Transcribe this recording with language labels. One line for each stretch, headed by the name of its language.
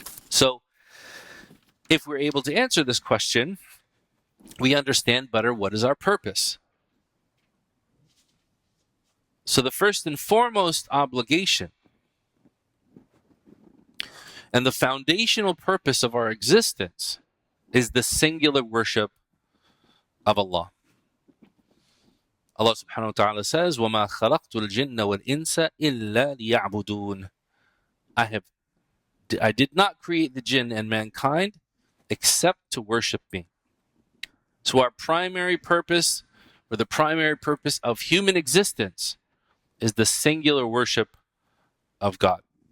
English: So if we're able to answer this question, we understand better what is our purpose. So the first and foremost obligation and the foundational purpose of our existence is the singular worship of Allah.
Arabic: Allah subhanahu wa ta'ala says, وَمَا خَلَقْتُ الْجِنَّ وَالْإِنسَ إِلَّا لِيَعْبُدُونَ.
English: I did not create the jinn and mankind except to worship me. So our primary purpose, or the primary purpose of human existence, is the singular worship of God.